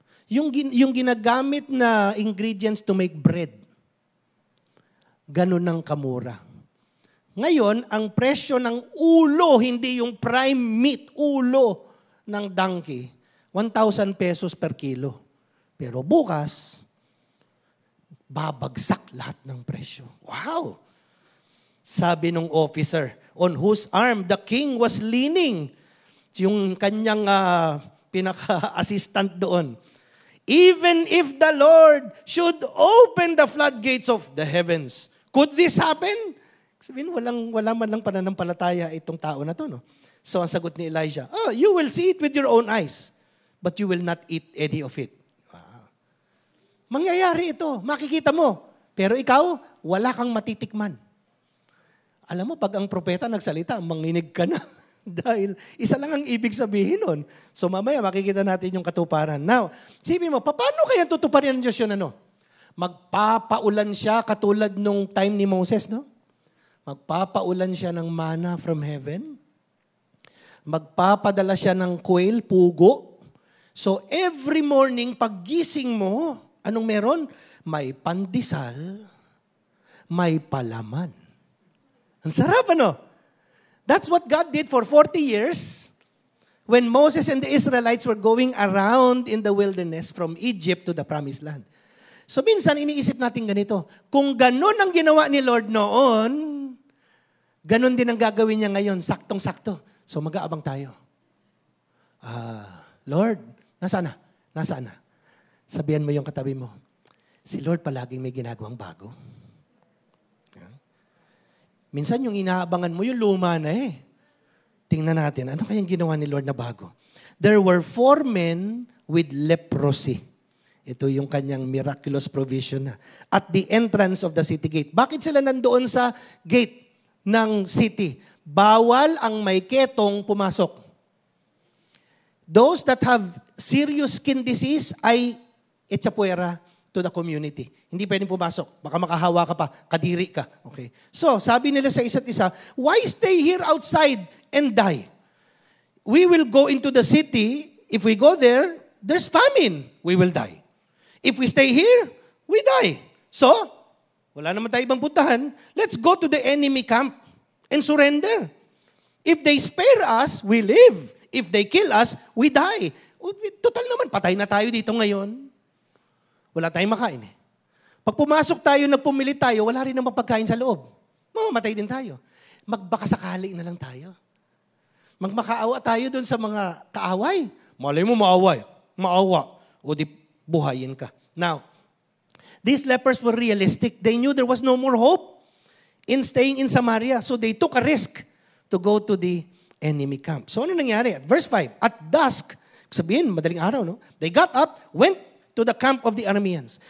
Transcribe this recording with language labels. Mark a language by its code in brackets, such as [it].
[tl] Yung ginagamit na ingredients [en] to make bread, [tl] ganun ang kamura. Ngayon, ang presyo ng ulo, hindi yung prime meat, ulo ng donkey, 1,000 pesos per kilo. Pero bukas, babagsak lahat ng presyo. Wow! Sabi nung officer, [en] on whose arm the king was leaning, [tl] yung kanyang pinaka-assistant doon, [en] even if the Lord should open the floodgates of the heavens, could this happen? [tl] Sabihin, wala man lang pananampalataya itong tao na to, no? So ang sagot ni Elijah, [en] you will see it with your own eyes, but you will not eat any of it. [tl] Wow. Mangyayari ito, makikita mo. Pero ikaw, wala kang matitikman. Alam mo, pag ang propeta nagsalita, manginig ka na. Dahil isa lang ang ibig sabihin nun. So mamaya makikita natin yung katuparan. Now, sipin mo, paano kaya tutuparin ng Diyos yun? Magpapaulan siya katulad nung time ni Moses, no? Magpapaulan siya ng manna from heaven. Magpapadala siya ng quail, pugo. [en] So every morning, [tl] paggising mo, anong meron? May pandesal, may palaman. Ang sarap, [en] That's what God did for 40 years when Moses and the Israelites were going around in the wilderness from Egypt to the Promised Land. [tl] So minsan iniisip natin ganito, kung ganun ang ginawa ni Lord noon, ganun din ang gagawin niya ngayon, saktong-sakto. So mag-aabang tayo. Lord, nasaan na? Nasaan na? Sabihan mo yung katabi mo, si Lord palaging may ginagawang bago. Minsan yung inaabangan mo, yung luma na eh. Tingnan natin, ano kayang ginawa ni Lord na bago? [en] There were 4 men with leprosy. [tl] Ito yung kanyang [en] miraculous provision na. At the entrance of the city gate. [tl] Bakit sila nandoon sa gate ng city? Bawal ang may ketong pumasok. [en] Those that have serious skin disease [tl] ay etsapuera [en] to the community. [tl] Hindi pwedeng pumasok. Baka makahawa ka pa, kadiri ka. Okay. [en] So, [tl] sabi nila sa isa't isa, [en] why stay here outside and die? We will go into the city. If we go there, there's famine. We will die. If we stay here, we die. [tl] So, wala naman tayo ibang puntahan. [en] Let's go to the enemy camp and surrender. If they spare us, we live. If they kill us, we die. [tl] Total naman, patay na tayo dito ngayon. Wala tayong makain eh. Pag pumasok tayo, nagpumili tayo, wala rin namang pagkain sa loob. Mamamatay din tayo. Magbakasakali na lang tayo. Magmakaawa tayo dun sa mga kaaway. Malay mo maawa. O di buhayin ka. [en] Now, these lepers were realistic. They knew there was no more hope in staying in Samaria. So they took a risk to go to the enemy camp. [tl] So ano nangyari? [en] At verse 5, at dusk, [tl] sabihin, madaling araw, no? [en] They got up, went to the camp of the Arameans.